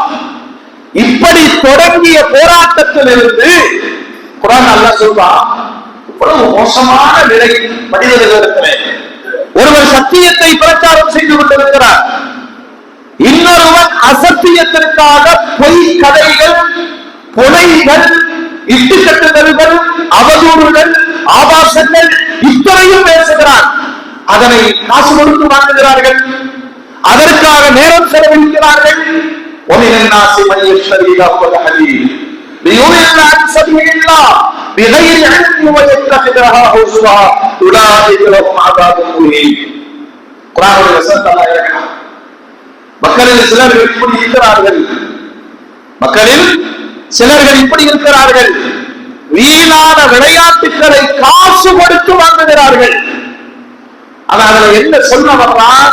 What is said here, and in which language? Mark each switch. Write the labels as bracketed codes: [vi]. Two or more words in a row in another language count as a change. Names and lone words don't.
[ta] இப்படி தொடங்கிய போராட்டத்தில் இருந்து குர்ஆன் அல்லாஹ் சொல்றான், இவ்வளவு மோசமான நிலை மனிதர்களிடத்திலே ஒருவர் சத்தியத்தை பிரச்சாரம் செய்து கொண்டிருக்கிறார், இன்னொருவன் அசத்தியத்திற்காக பொய் கதைகள், புனைகள், இட்டுக்கட்டுதல்கள், அவதூறுகள், ஆபாசங்கள் இத்தனையும் பேசுகிறார். அதனை காசு கொடுத்து வாங்குகிறார்கள், அதற்காக நேரம் செலவழிக்கிறார்கள். [ar] ومن الناس من يشتري لهو الحديث ليضل عن سبيل الله بغير علم ويتخذها هزوا اولئك لهم عذاب مهين. [ta] குர்ஆனுடைய வசனத்தை அல்லாஹ் இறக்கினார். மக்களில் சிலர்கள் இப்படி இருக்கிறார்கள், மக்களில் சிலர்கள் இப்படி இருக்கிறார்கள், வீணான விளையாட்டுகளை காசு கொடுத்து வாங்குகிறார்கள். ஆனால் என்ன சொல்ல வர்றான்?